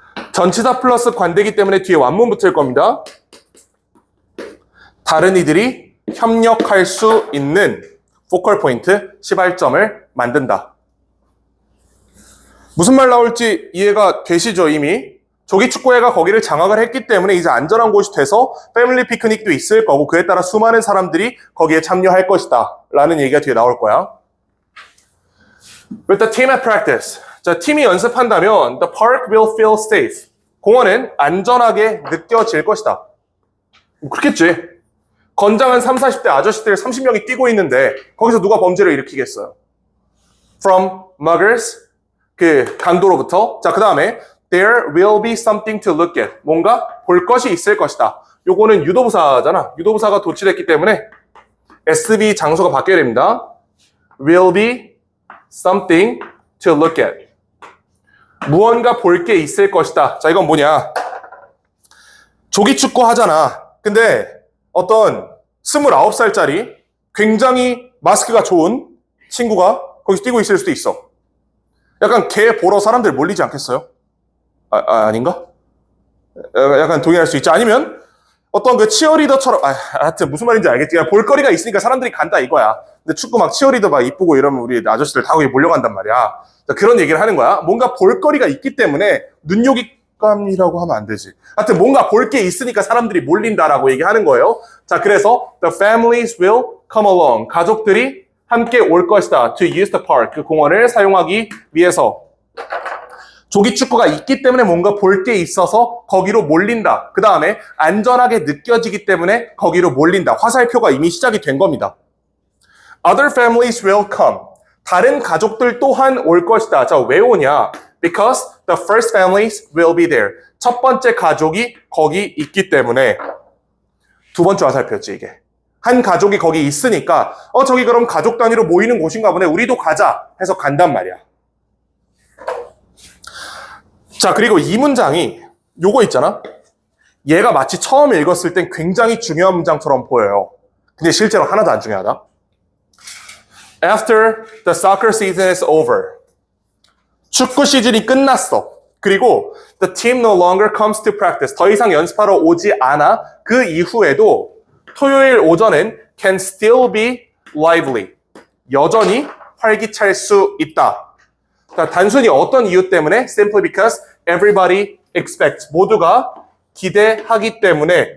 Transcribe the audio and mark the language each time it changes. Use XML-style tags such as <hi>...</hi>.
<ko>전치사 플러스 관대기 때문에 뒤에 완문 붙을 겁니다. 다른 이들이 협력할 수 있는 포컬 포인트, 시발점을 만든다. 무슨 말 나올지 이해가 되시죠, 이미? 조기축구회가 거기를 장악을 했기 때문에 이제 안전한 곳이 돼서 패밀리 피크닉도 있을 거고 그에 따라 수많은 사람들이 거기에 참여할 것이다 라는 얘기가 뒤에 나올 거야.</ko> <en>With the team at practice.</en> <ko>자, 팀이 연습한다면</ko> <en>the park will feel safe.</en> <ko>공원은 안전하게 느껴질 것이다. 그렇겠지. 건장한 30, 40대 아저씨들 30명이 뛰고 있는데 거기서 누가 범죄를 일으키겠어요?</ko> <en>From muggers,</en> <ko>그 강도로부터. 자, 그 다음에</ko> <en>There will be something to look at.</en> <ko>뭔가 볼 것이 있을 것이다. 요거는 유도부사잖아. 유도부사가 도치됐기 때문에 SB 장소가 바뀌어야 됩니다.</ko> <en>Will be something to look at.</en> <ko>무언가 볼 게 있을 것이다. 자, 이건 뭐냐? 조기축구 하잖아. 근데 어떤 29살짜리 굉장히 마스크가 좋은 친구가 거기서 뛰고 있을 수도 있어. 약간 걔 보러 사람들 몰리지 않겠어요? 아닌가? 약간 동의할 수 있죠. 아니면 어떤 그 치어리더처럼, 하여튼 무슨 말인지 알겠지. 볼거리가 있으니까 사람들이 간다 이거야. 근데 축구 막 치어리더 막 이쁘고 이러면 우리 아저씨들 다 거기 몰려간단 말이야. 자, 그런 얘기를 하는 거야. 뭔가 볼거리가 있기 때문에 눈요깃감이라고 하면 안 되지. 하여튼 뭔가 볼 게 있으니까 사람들이 몰린다라고 얘기하는 거예요. 자, 그래서</ko> <en>the families will come along.</en> <ko>가족들이 함께 올 것이다.</ko> <en>To use the park.</en> <ko>그 공원을 사용하기 위해서. 조기축구가 있기 때문에 뭔가 볼 게 있어서 거기로 몰린다. 그 다음에 안전하게 느껴지기 때문에 거기로 몰린다. 화살표가 이미 시작이 된 겁니다.</ko> <en>Other families will come.</en> <ko>다른 가족들 또한 올 것이다. 자, 왜 오냐?</ko> <en>Because the first families will be there.</en> <ko>첫 번째 가족이 거기 있기 때문에. 두 번째 화살표였지, 이게. 한 가족이 거기 있으니까 저기 그럼 가족 단위로 모이는 곳인가 보네. 우리도 가자 해서 간단 말이야. 자, 그리고 이 문장이 요거 있잖아. 얘가 마치 처음 읽었을 땐 굉장히 중요한 문장처럼 보여요. 근데 실제로 하나도 안 중요하다.</ko> <en>After the soccer season is over.</en> <ko>축구 시즌이 끝났어.</ko> <en>그리고 the team no longer comes to practice.</en> <ko>더 이상 연습하러 오지 않아. 그 이후에도 토요일 오전엔</ko> <en>can still be lively.</en> <ko>여전히 활기찰 수 있다. 그러니까 단순히 어떤 이유 때문에</ko> <en>simply because everybody expects.</en> <ko>모두가 기대하기 때문에.</ko>